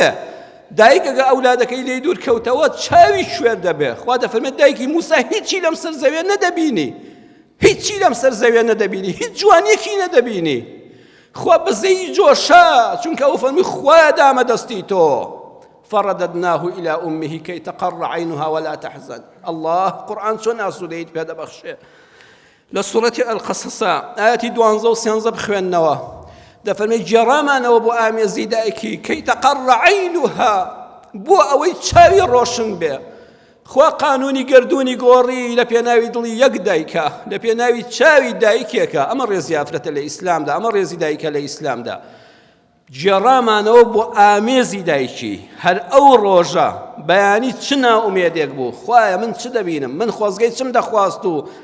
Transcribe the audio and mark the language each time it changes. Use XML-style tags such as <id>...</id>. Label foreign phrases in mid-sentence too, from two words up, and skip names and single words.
<ckb>دایک ئەگە ئەولادەکەی لێی دوور کەوتەوە چاوی شوێر دەبێ خوا دەفەرمێت دایکی موسا هیچی لەم سەر زەوێ نەدەبینی هیچی لەم سەر زەوێ نەدەبینی هیچ جوانیەکی نەدەبینی خوا بەزەی جۆشە چونکە ئەو فەرمی خوایە دامە دەستی تۆ</ckb> <ar>فرددناه إلى أمه كي تقر عينها ولا تحزن</ar> <ckb>الله قرآن چۆن ئاسوودەیت پێ دەبەخشێ لە سوورەتی القەسەس ئاەتی 12 و 13 بخوێننەوە دەفەرمێت جێڕامانەوە بۆ ئامێزی دایکی</ckb> <ar>كي تقر</ar> <ckb>عينها بۆ ئەوەی چاوی ڕۆشن بێ خوا قانونی گردوونی گۆڕی لە پێناوی دڵی یەک دایکە لە پێناوی چاوی دایکێکە ئەمە ڕێزی ئافرەتە لە ئیسلامدا ئەمە ڕێزی دایکە لە ئیسلامدا جێڕامانەوە بۆ ئامێزی دایکی هەر ئەو ڕۆژە بەیانی چ ناومێدێک بوو خوایە من چ دەبینم من خۆزگەی چم دەخواست و</ckb>